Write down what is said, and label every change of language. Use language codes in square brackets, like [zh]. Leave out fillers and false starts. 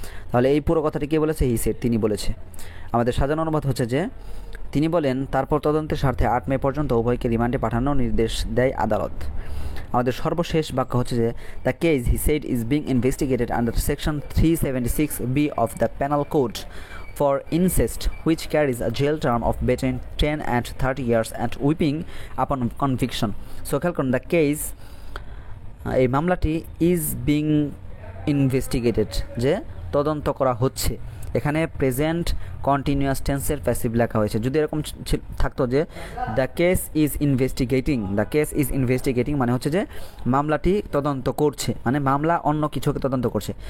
[bn] তাহলে এই পুরো কথাটি কে বলেছে, হি সেড, তিনি বলেছে। আমাদের সাজানো অনুবাদ হচ্ছে যে তিনি বলেন তারপর তদন্তের স্বার্থে 8 মে পর্যন্ত উভয়কে রিমান্ডে পাঠানোর নির্দেশ দেয় আদালত। আমাদের সর্বশেষ বাক্য হচ্ছে যে [en] The case he said is being investigated under section 376B of the penal code for incest which carries a jail term of between 10 and 30 years and whipping upon conviction. [bn] So খেয়াল করুন, [en] the case, [bn] এই মামলাটি [en] is being investigated, [bn] যে তদন্ত করা হচ্ছে। এখানে present continuous টেন্সের প্যাসিভ লেখা হয়েছে। যদি এরকম থাকতো যে [en] the case is investigating, [bn] the case is investigating মানে হচ্ছে যে মামলাটি তদন্ত করছে, মানে মামলা অন্য কিছুকে তদন্ত করছে।